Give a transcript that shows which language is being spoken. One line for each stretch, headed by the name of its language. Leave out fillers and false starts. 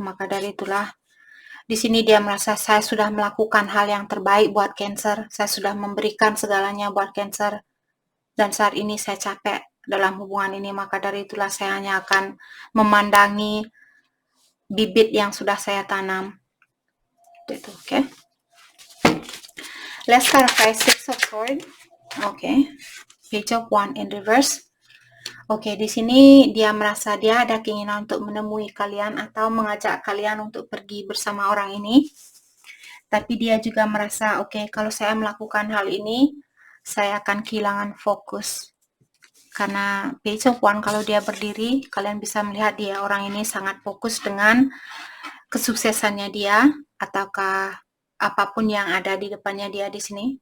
Indonesian: Maka dari itulah di sini dia merasa saya sudah melakukan hal yang terbaik buat Cancer, saya sudah memberikan segalanya buat Cancer. Dan saat ini saya capek dalam hubungan ini, maka dari itulah saya hanya akan memandangi bibit yang sudah saya tanam. Itu, oke.
English: Let's clarify Six of Swords. Oke. Page of Wands in reverse.
Indonesian: Oke, di sini dia merasa dia ada keinginan untuk menemui kalian atau mengajak kalian untuk pergi bersama orang ini. Tapi dia juga merasa, oke, kalau saya melakukan hal ini, saya akan kehilangan fokus. Karena Page of Wands kalau dia berdiri, kalian bisa melihat dia orang ini sangat fokus dengan kesuksesannya dia, ataukah apapun yang ada di depannya dia di sini.